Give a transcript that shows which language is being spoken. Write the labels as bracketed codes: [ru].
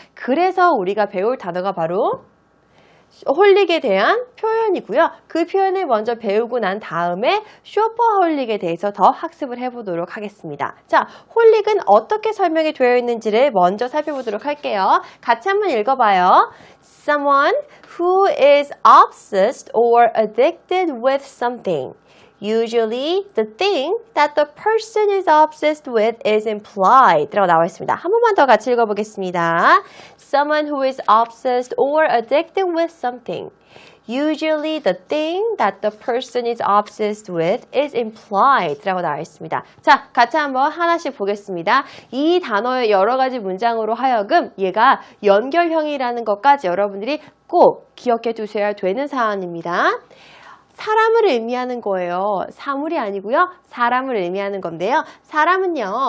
[ko] 그래서 우리가 배울 단어가 바로 홀릭에 대한 표현이고요. 그 표현을 먼저 배우고 난 다음에 쇼퍼홀릭에 대해서 더 학습을 해보도록 하겠습니다. 자, 홀릭은 어떻게 설명이 되어 있는지를 먼저 살펴보도록 할게요. 같이 한번 읽어봐요. [en] Someone who is obsessed or addicted with something. Usually, the thing that the person is obsessed with is implied. [ko] 라고 나와 있습니다. 한 번만 더 같이 읽어보겠습니다. [en] Someone who is obsessed or addicted with something. Usually, the thing that the person is obsessed with is implied. [ko] 라고 나와 있습니다. 자, 같이 한번 하나씩 보겠습니다. 이 단어의 여러 가지 문장으로 하여금 얘가 연결형이라는 것까지 여러분들이 꼭 기억해 두셔야 되는 사안입니다. 사람을 의미하는 거예요. 사물이 아니고요. 사람을 의미하는 건데요. 사람은요.